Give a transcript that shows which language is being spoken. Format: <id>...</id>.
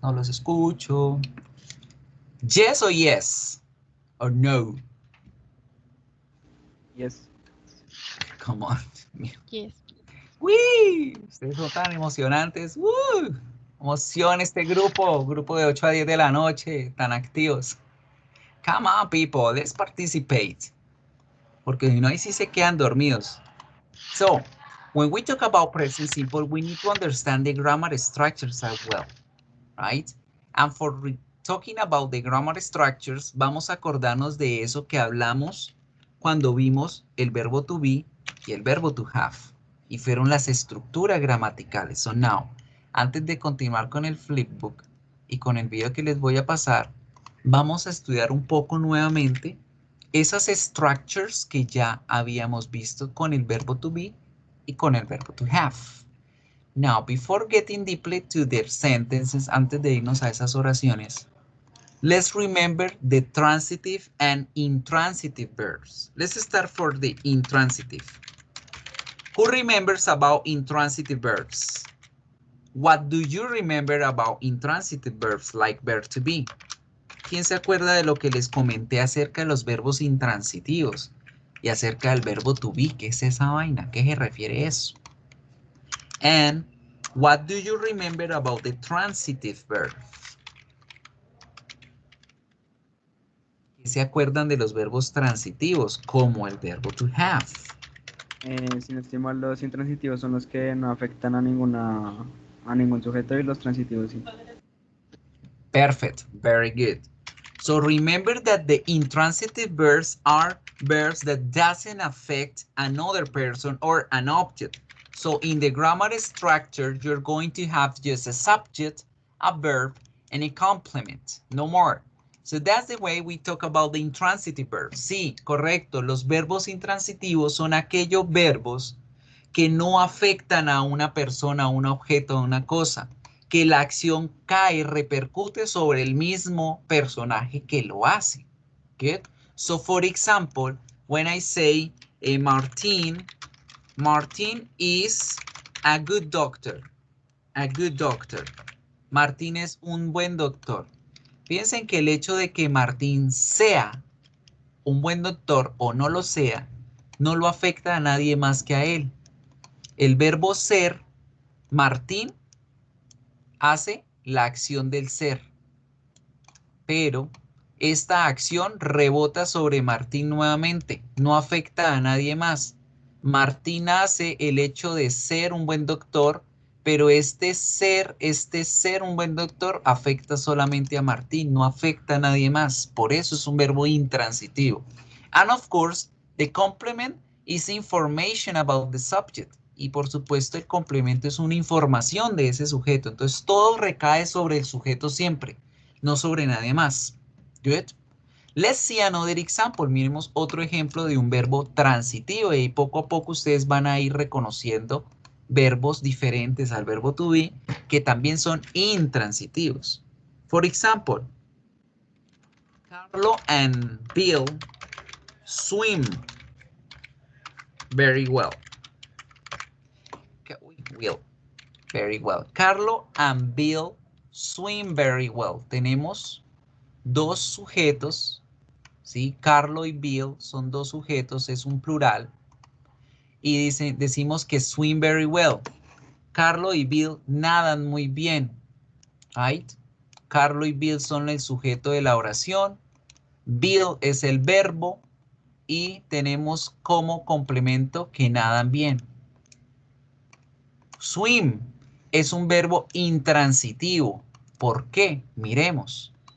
<es>No los escucho.</es> <en>Yes or yes? Or no? Yes. Come on. Yes. ¡Uy!</en> <es>Ustedes son tan emocionantes. Emociona este grupo de 8 a 10 de la noche, tan activos.</es> <en>Come on, people, let's participate.</en> <es>Porque si no, ahí sí se quedan dormidos.</es> <en>So, when we talk about present simple, we need to understand the grammar structures as well, right? And for talking about the grammar structures,</en> <es>vamos a acordarnos de eso que hablamos cuando vimos el verbo to be y el verbo to have. Y fueron las estructuras gramaticales.</es> <en>So now,</en> <es>antes de continuar con el flipbook y con el video que les voy a pasar, vamos a estudiar un poco nuevamente esas structures que ya habíamos visto con el verbo to be y con el verbo to have.</es> <en>Now, before getting deeply to their sentences,</en> <es>antes de irnos a esas oraciones,</es> <en>let's remember the transitive and intransitive verbs. Let's start for the intransitive. Who remembers about intransitive verbs? What do you remember about intransitive verbs like verb to be?</en> <es>¿Quién se acuerda de lo que les comenté acerca de los verbos intransitivos y acerca del verbo to be? ¿Qué es esa vaina? ¿Qué se refiere eso?</es> <en>And what do you remember about the transitive verbs?</en> <es>¿Qué se acuerdan de los verbos transitivos como el verbo to have? Si no estoy mal, los intransitivos son los que no afectan a ningún sujeto y los transitivos sí.</es> <en>Perfect, very good. So remember that the intransitive verbs are verbs that doesn't affect another person or an object. So in the grammar structure, you're going to have just a subject, a verb, and a complement, no more. So that's the way we talk about the intransitive verbs.</en> <es>Sí, correcto, los verbos intransitivos son aquellos verbos que no afectan a una persona, a un objeto, a una cosa, que la acción cae, repercute sobre el mismo personaje que lo hace.</es> <en>Good? So for example, when I say Martin is a good doctor. A good doctor.</en> <es>Martín es un buen doctor. Piensen que el hecho de que Martín sea un buen doctor o no lo sea, no lo afecta a nadie más que a él. El verbo ser, Martín, hace la acción del ser, pero esta acción rebota sobre Martín nuevamente, no afecta a nadie más. Martín hace el hecho de ser un buen doctor, pero este ser un buen doctor afecta solamente a Martín, no afecta a nadie más. Por eso es un verbo intransitivo.</es> <en>And of course, the complement is information about the subject.</en> <es>Y por supuesto el complemento es una información de ese sujeto. Entonces todo recae sobre el sujeto siempre, no sobre nadie más.</es> <en>Good. Let's see another example.</en> <es>Miremos otro ejemplo de un verbo transitivo y poco a poco ustedes van a ir reconociendo verbos diferentes al verbo to be que también son intransitivos.</es> <en>For example, Carlo and Bill swim very well. Very well. Carlo and Bill swim very well.</en> <es>Tenemos dos sujetos, ¿sí? Carlo y Bill son dos sujetos, es un plural. Y decimos que</es> <en>swim very well.</en> <es>Carlo y Bill nadan muy bien. Right? Carlo y Bill son el sujeto de la oración. Bill es el verbo. Y tenemos como complemento que nadan bien. Swim es un verbo intransitivo. ¿Por qué? Miremos.</es>